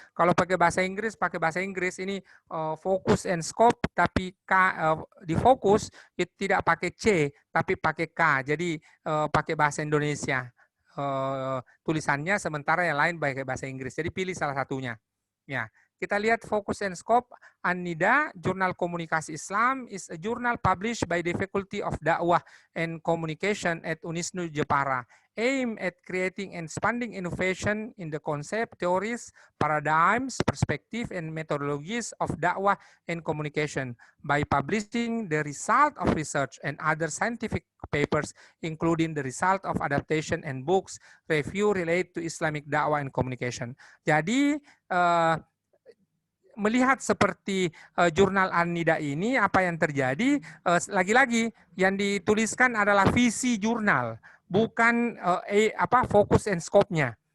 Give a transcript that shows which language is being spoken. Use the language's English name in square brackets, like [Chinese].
[Indonesian] Kalau pakai bahasa Inggris, pakai bahasa Inggris. Ini fokus and scope, tapi di fokus itu tidak pakai C, tapi pakai K. Jadi pakai bahasa Indonesia tulisannya, sementara yang lain pakai bahasa Inggris. Jadi pilih salah satunya. Ya, kita lihat fokus and scope. [English] An-Nida, Jurnal Komunikasi Islam, is a journal published by the Faculty of Dakwah and Communication at Unisnu Jepara, aim at creating and expanding innovation in the concept, theories, paradigms, perspective, and methodologies of da'wah and communication by publishing the result of research and other scientific papers, including the result of adaptation and books, review related to Islamic da'wah and communication. [Indonesian] Jadi, melihat seperti jurnal An-Nida ini, apa yang terjadi, lagi-lagi yang dituliskan adalah visi jurnal, bukan fokus and scope-nya.